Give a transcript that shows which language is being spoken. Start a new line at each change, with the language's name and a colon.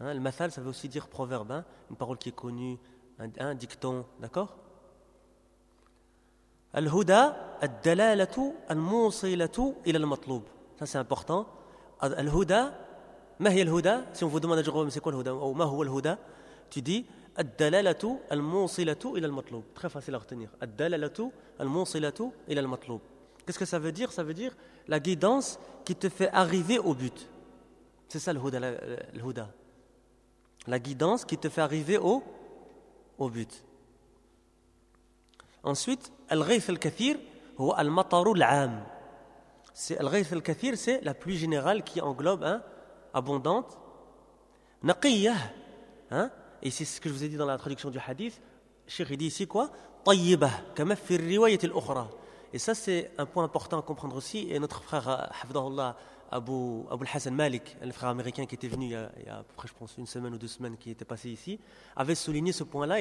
French: Al-mathal, ça veut aussi dire proverbe, hein, une parole qui est connue, un dicton, d'accord ?
Arabic: Al-huda, al-dalalatu, al-mousilatu, ila al-matloub.
French: Ça c'est important. Al-huda,
Arabic: ma hiya al-huda
French: ? Si on vous demande à dire, c'est quoi al-huda ?
Arabic: Ou ma huwa al-huda ?
French: Tu dis,
Arabic: الدلالة الموصلة إلى المطلوب.
French: Très facile à retenir.
Arabic: الدلالة الموصلة إلى المطلوب.
French: Qu'est-ce que ça veut dire? Ça veut dire la guidance qui te fait arriver au but. C'est ça le huda. La guidance qui te fait arriver au but.
Arabic: Ensuite, الغيث الكثير هو المطر العام. الغيث الكثير,
French: c'est la pluie générale qui englobe, hein, abondante. نقية, hein. Et c'est ce que je vous ai dit dans la traduction du hadith. Cheikh, il dit ici quoi ?
Arabic: طَيِّبَهْ كَمَا فِي الرِّوَيَةِ الْأُخْرَى.
French: Et ça, c'est un point important à comprendre aussi. Et notre frère, hafdahullah, Abu Hassan Malik, le frère américain qui était venu il y a à peu près, je pense, une semaine ou deux semaines, qui était passé ici, avait souligné ce point-là.